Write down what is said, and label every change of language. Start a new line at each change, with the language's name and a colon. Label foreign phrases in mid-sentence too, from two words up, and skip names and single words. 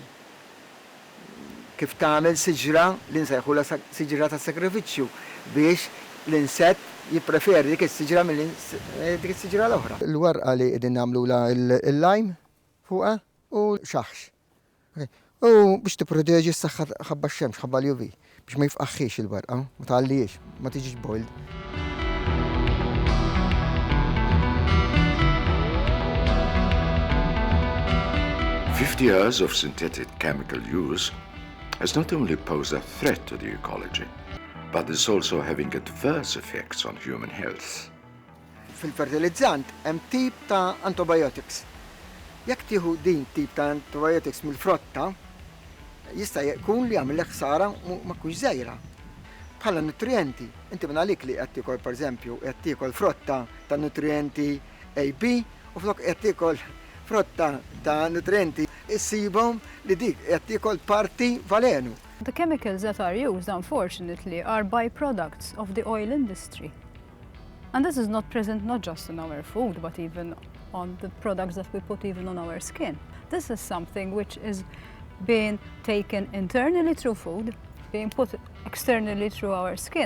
Maltese: Kif tagħmel siġra li nsejħula siġra ta' sakrifiċċju biex l-insett jippreferi dik is-siġra mill dik is-siġra l-oħra. Il-warqa li qegħdin nagħmlula il-lime fuqha u xaħx. U biex tipproteġi s-saħħa ħabba x-xemx, ħabba l-UV, biex ma jifqaħħiex il-barqa, ma tgħallihiex, ma tiġix boiled.
English: "50 years of synthetic chemical use has not only posed a threat to the ecology, but is also having adverse effects on human health.
Maltese: Fil-fertilizzant hemm tip ta' antibiotics. Jekk tieħu din tip ta' antibiotics mill-frotta, jista' jkun li jagħmel ħsara ma tkunx żgħira. Bħala nutrienti, inti minn għalik li qed tiekol pereżempju qed tiekol frotta ta' nutrienti AB u flok qed tiekol frotta ta' nutrienti issibhom li dik qed tiekol parti valenu.
English: The chemicals that are used, unfortunately, are byproducts of the oil industry. And this is not present not just in our food, but even on the products that we put even on our skin. This is something which is being taken internally through food, being put externally through our skin.